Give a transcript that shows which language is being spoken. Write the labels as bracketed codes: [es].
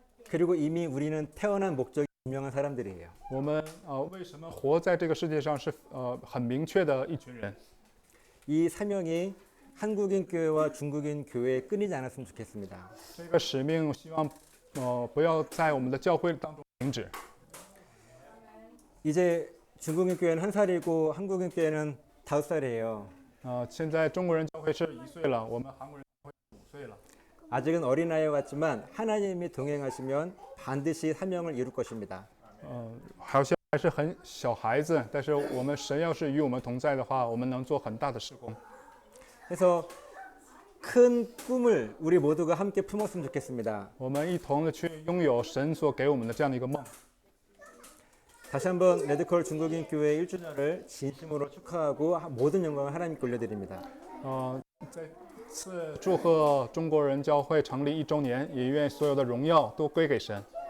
[ko] 그리고 이미 우리는 태어난 목적이 분명한 사람들이에요. [zh] 我们为什么活在这个世界上是很明确的一群人。 [ko] 이 사명이 한국인 교회와 중국인 교회에 끊이지 않았으면 좋겠습니다. [zh] 这个使命希望不要在我们的教会当中停止。 [ko] 이제 중국인 교회는 1살이고 한국인 교회는 5살이에요. [zh] 现在中国人教会是1岁了，我们韩国人教会5岁了。 [ko] 아직은 어린아이 같지만 하나님이 동행하시면 반드시 사명을 이룰 것입니다. [zh] 好像还是很小孩子，但是我们神要是与我们同在的话，我们能做很大的事工。 [ko] 그래서 큰 꿈을 우리 모두가 함께 품었으면 좋겠습니다. [zh] 我们一同的去拥有神所给我们的这样的一个梦。 [ko] 다시 한번 레드컬 중국인 교회 1주년을 진심으로 축하하고 모든 영광을 하나님께 올려드립니다. [zh] 再次祝贺中国人教会成立1周年，也愿所有的荣耀都归给神。